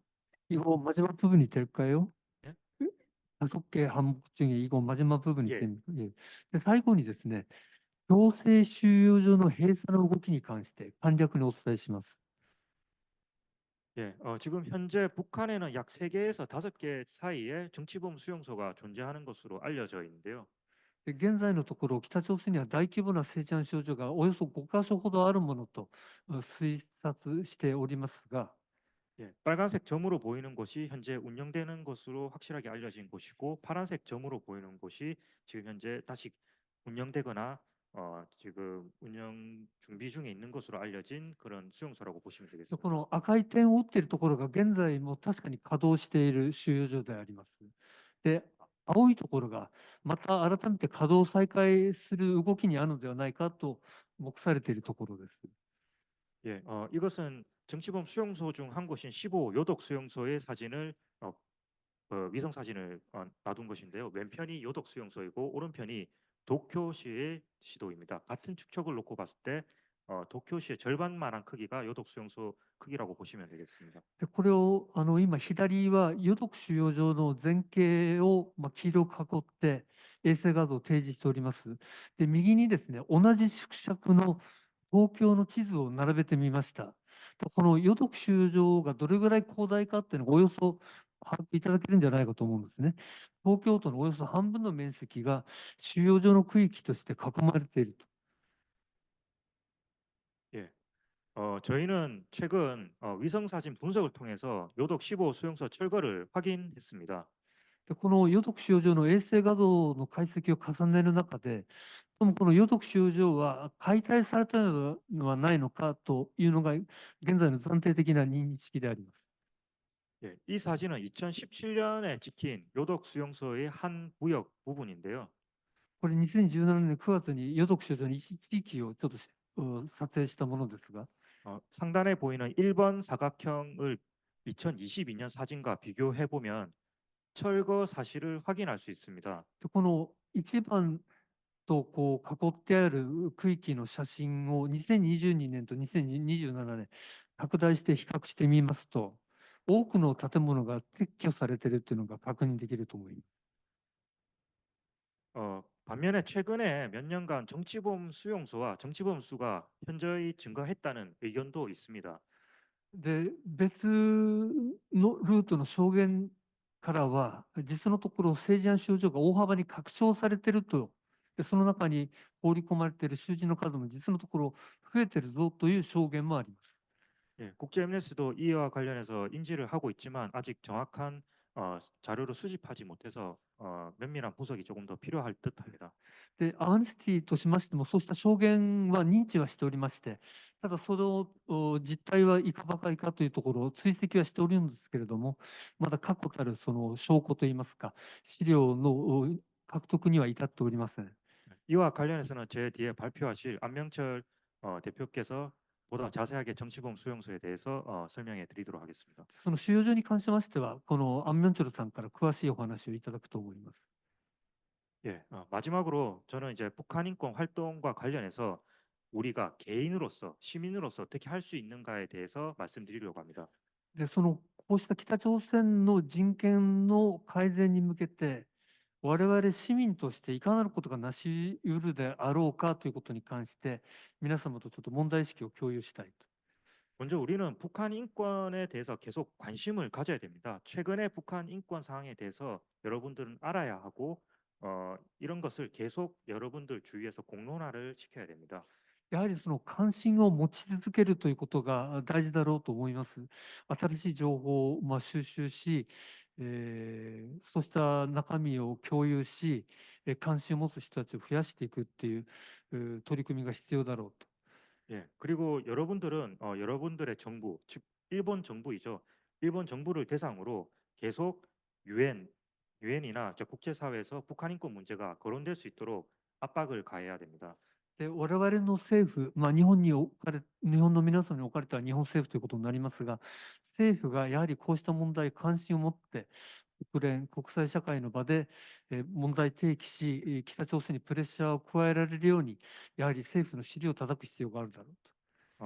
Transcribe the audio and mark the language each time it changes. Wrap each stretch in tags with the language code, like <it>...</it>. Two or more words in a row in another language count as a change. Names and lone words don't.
<ko>이거 마지막 부분이 될까요? 예? 속계 한복 중에 이거 마지막 부분이 예. 됩니까? 예.</ko> <ja>で、最後にですね、強制収容所の閉鎖の動きに関して簡略にお伝えします。</ja> <ko>예, 지금 현재 북한에는 약 3개에서 5개 사이에 정치범 수용소가 존재하는 것으로 알려져 있는데요.</ko> <ja>で、現在のところ、北朝鮮には大規模な生産少女がおよそ5カ所ほどあるものと推察しておりますが、</ja> <ko>예, 빨간색 점으로 보이는 곳이 현재 운영되는 것으로 확실하게 알려진 곳이고 파란색 점으로 보이는 곳이 지금 현재 다시 운영되거나 지금 운영 준비 중에 있는 것으로 알려진 그런 수용소라고 보시면</ko> <ja>で</ja> <ko>되겠습니다.</ko> <ja>この赤い点を打っているところが現在も確かに稼働している収容所であります。で、青いところがまた改めて稼働再開する動きにあるのではないかと目されているところです。</ja> <ko>예, 이것은 정치범 수용소 중 한 곳인 15 요독 수용소의 사진을 위성 사진을 놔둔 것인데요. 왼편이 요독 수용소이고 오른편이 도쿄시의 시도입니다. 같은 축척을 놓고 봤을 때 도쿄시의 절반만한 크기가 요독 수용소 크기라고 보시면 되겠습니다.</ko> <ja>で、これを今左は余毒収容所の全景を黄色く囲って衛星画像を提示しております。で、右にですね、同じ縮尺の東京の地図を並べてみました。この余毒収容所がどれぐらい広大かっていうのがおよそ把握いただけるんじゃないかと思うんですね。東京都のおよそ半分の面積が収容所の区域として囲まれていると。</ja> <ko>예, 저희는 최근 위성 사진 분석을 통해서 요독 15 수용소 철거를 확인했습니다.</ko> <ja>で、この余毒収容所の衛星画像の解析を重ねる中で、この余毒収容所は解体されたのではないのかというのが現在の暫定的な認識であります。</ja> <ko>예, 이 사진은 2017년에 찍힌 요독 수용소의 한 구역 부분인데요.</ko> <ja>これ2017年9月に余毒収容所の一地域をちょっと撮影したものですが、</ja> <ko>상단에 보이는 1번 사각형을 2022년 사진과 비교해 보면 철거 사실을 확인할 수 있습니다.</ko> <ja>でこの1番とこう囲ってある区域の写真を2022年と2027年拡大して比較してみますと、多くの建物が撤去されているというのが確認できると思います。</ja> <ko>반면에 최근에 몇 년간 정치범 수용소와 정치범 수가 현저히 증가했다는 의견도 있습니다.</ko> <ja>で、別のルートの証言からは、実のところ政治案症状が大幅に拡張されていると、でその中に放り込まれている囚人の数も実のところ増えているぞという証言もあります。</ja> <ko>예, 국제 엠네스도 이와 관련해서 인지를 하고 있지만 아직 정확한 자료를 수집하지 못해서 면밀한 분석이 조금 더 필요할 듯합니다.</ko> <ja>で、アーネスティとしましても、そうした証言は認知はしておりまして、ただその実態はいかばかりかというところを追跡はしておるんですけれども、まだ確固たるその証拠といいますか、資料の獲得には至っておりません。</ja> <ko>이와 관련해서는 제 뒤에 발표하실 안명철 대표께서 보다 자세하게 정치범 수용소에 대해서 설명해 드리도록 하겠습니다.</ko> <ja>その収容所に関しましては、このアン・ミョンチョルさんから詳しいお話をいただくと思います。</ja> <ko>예, 마지막으로 저는 이제 북한 인권 활동과 관련해서 우리가 개인으로서 시민으로서 어떻게 할 수 있는가에 대해서 말씀드리려고 합니다.</ko> <ja>で、こうした北朝鮮の人権の改善に向けて、我々市民としていかなることがなし得るであろうかということに関して、皆様とちょっと問題意識を共有したいと。</ja> <ko>먼저 우리는 북한 인권에 대해서 계속 관심을 가져야 됩니다. 최근의 북한 인권 상황에 대해서 여러분들은 알아야 하고 이런 것을 계속 여러분들 주위에서 공론화를 시켜야 됩니다.</ko> <ja>やはりその関心を持ち続けるということが大事だろうと思います。新しい情報を収集し、そうした中身を共有し、関心を持つ人たちを増やしていくっていう取り組みが必要だろうと。</ja> <ko>예, 그리고 여러분들은 여러분들의 정부, 즉 일본 정부이죠. 일본 정부를 대상으로 계속 유엔이나 국제사회에서 북한 인권 문제가 거론될 수 있도록 압박을 가해야 됩니다.</ko> <ja>で我々の政府、日本の皆さんにおかれては日本政府ということになりますが、政府がやはりこうした問題に関心を持って、国連、国際社会の場で問題提起し、北朝鮮にプレッシャーを加えられるように、やはり政府の尻を叩く必要があるだろうと。</ja>